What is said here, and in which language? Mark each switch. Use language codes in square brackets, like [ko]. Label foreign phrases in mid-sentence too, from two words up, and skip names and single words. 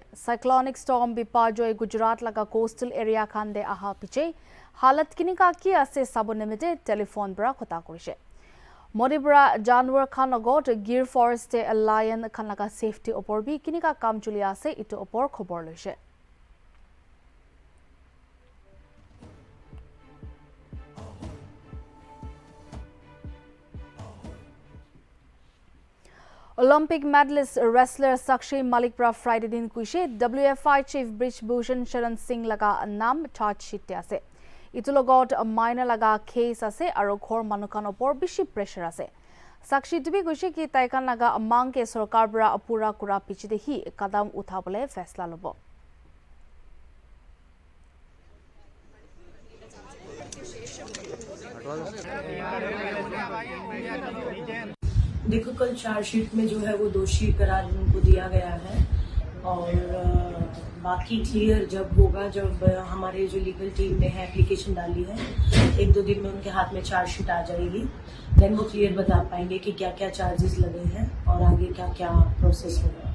[en] Cyclonic storm [nag] Biparjoy Gujarat laga [en] coastal area [nag] khande aha piche halat kinika ki ase sabonimite telephone bra khota kurise. Modi bra Janwar Khan logot [en] Gir Forest [nag] a lion khan laga safety opor bi kinika kam chuli ase itu opor khobor loise. [en] Olympic medalist wrestler [nag] Sakshi Malik bra Friday din kuise WFI chief Brij Bhushan Sharan Singh laga nam [en] charge sheet [nag] ase. Itu logot minor laga case ase aro khor manukan opor bishi pressure ase. Sakshi tubi kuise ki taikan laga mang ke sarkar bra apura kura pichide hi kadam uthabole faisla lobo. [hi] देखो, कल चार्जशीट में जो है वो दोषी करार उनको दिया गया है और बाकी क्लियर जब होगा, जब हमारे जो [en] legal team [hi] ने है एप्लीकेशन डाली है, 1-2 दिन में उनके हाथ में चार्जशीट आ जाएगी, देन वो क्लियर बता पाएंगे कि क्या क्या चार्जेस लगे हैं और आगे क्या क्या प्रोसेस होगा।